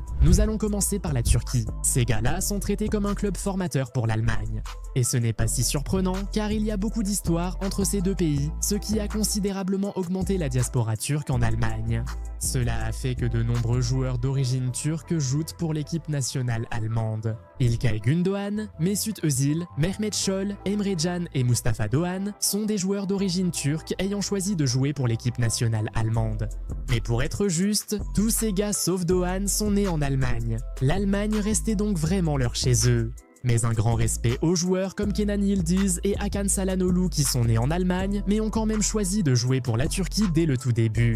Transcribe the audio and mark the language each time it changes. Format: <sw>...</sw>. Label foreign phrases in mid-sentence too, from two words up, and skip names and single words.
<fr>Nous allons commencer par la Turquie. Ces gars-là sont traités comme un club formateur pour l'Allemagne. Et ce n'est pas si surprenant car il y a beaucoup d'histoires entre ces deux pays, ce qui a considérablement augmenté la diaspora turque en Allemagne. Cela a fait que de nombreux joueurs d'origine turque jouent pour l'équipe nationale allemande. İlkay Gündoğan, Mesut Özil, Mehmet Scholl, Emre Can et Mustafa Doğan sont des joueurs d'origine turque ayant choisi de jouer pour l'équipe nationale allemande. Mais pour être juste, tous ces gars sauf Doğan sont nés en Allemagne. L'Allemagne restait donc vraiment leur chez eux. Mais un grand respect aux joueurs comme Kenan Yıldız et Hakan Çalhanoğlu qui sont nés en Allemagne mais ont quand même choisi de jouer pour la Turquie dès le tout début.</fr>